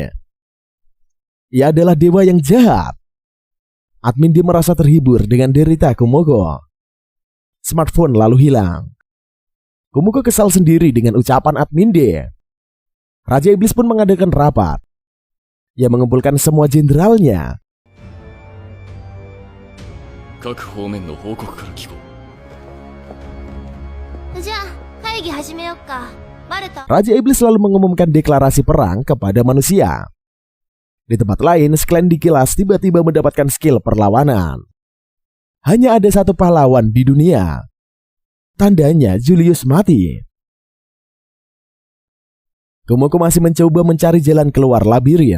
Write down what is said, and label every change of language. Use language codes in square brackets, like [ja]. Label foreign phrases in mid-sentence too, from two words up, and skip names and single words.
[id] Ia adalah dewa yang jahat. Admin dia merasa terhibur dengan derita Kumoko. Smartphone lalu hilang. Kumoko kesal sendiri dengan ucapan admin dia. Raja Iblis pun mengadakan rapat. Ia mengumpulkan semua jenderalnya. [ja] 各方面の報告から聞こう。じゃあ会議始めよっか。バレた。 [id] Raja Iblis lalu mengumumkan deklarasi perang kepada manusia. Di tempat lain, Sklen di kilas tiba-tiba mendapatkan skill perlawanan. Hanya ada satu pahlawan di dunia. Tandanya Julius mati. Kumoko masih mencoba mencari jalan keluar labirin.